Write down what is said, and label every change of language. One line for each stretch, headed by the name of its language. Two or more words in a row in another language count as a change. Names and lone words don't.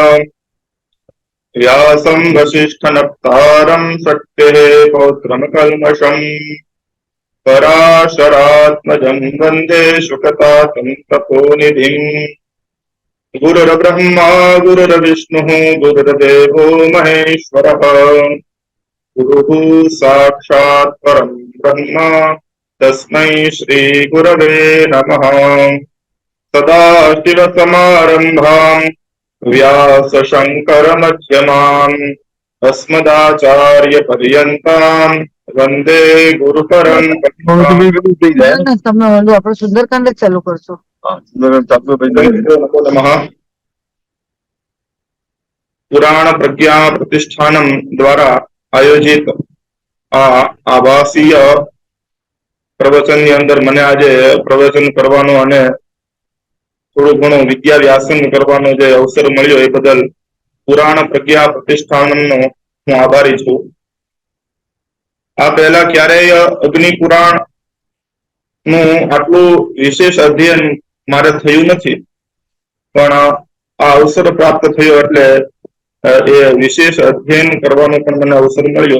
Sanskrit: व्यासं वसिष्ठनप्तारं शक्तेः पौत्रं कल्मषम् पराशरात्मजं वन्दे शुकतातं तपोनिधिम् गुरुर्ब्रह्मा गुरुर्विष्णुः गुरुर्देवो महेश्वरः गुरुः साक्षात् परं ब्रह्म तस्मै श्रीगुरवे नमः। सदाशिवसमारम्भाम् व्यासशङ्करमध्यमाम् अस्मदाचार्यपर्यन्ताम् वन्दे गुरुपरम्पराम्।
Gujarati: તમે આપણે સુંદરકાંડ જ ચાલુ કરશો.
Sanskrit: नमो नमः।
Gujarati: પુરાણ પ્રજ્ઞા પ્રતિષ્ઠાનમ દ્વારા આયોજિત આભાસીય પ્રવચન ની અંદર મને આજે પ્રવચન કરવાનો અને થોડું ઘણું વિદ્યા વ્યાસન કરવાનો જે અવસર મળ્યો એ બદલ પુરાણ પ્રજ્ઞા પ્રતિષ્ઠાનનો હું આભારી છું. આ પહેલા ક્યારેય અગ્નિ પુરાણ નું આટલું વિશેષ અધ્યયન મારે થયું નથી, પણ આ અવસર પ્રાપ્ત થયો એટલે એ વિશેષ અધ્યયન કરવાનો પણ મને અવસર મળ્યો.